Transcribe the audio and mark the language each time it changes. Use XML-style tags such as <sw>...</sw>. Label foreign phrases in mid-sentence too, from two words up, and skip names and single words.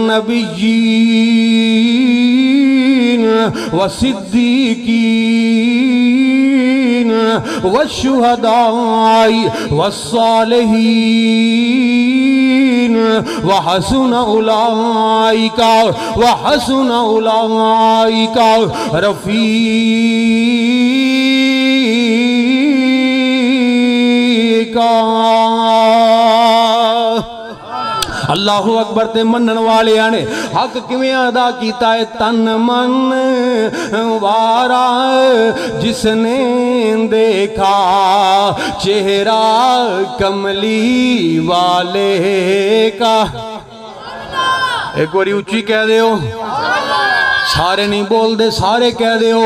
<ar>النَّبِيِّينَ وَالصِّدِّيقِينَ والشهداء والصالحين وحسن أولئك رفيقا۔ اللہ اکبر۔</ar> <pa>تے منن والے آنے حق کیویں ادا کیتا ہے؟</pa> <ur>تن من وارا جس نے دیکھا چہرہ کملی والے کا۔</ur> <pa>ایک باری اچھی کہہ دیو، سارے نہیں بول دے، سارے کہہ دیو۔</pa>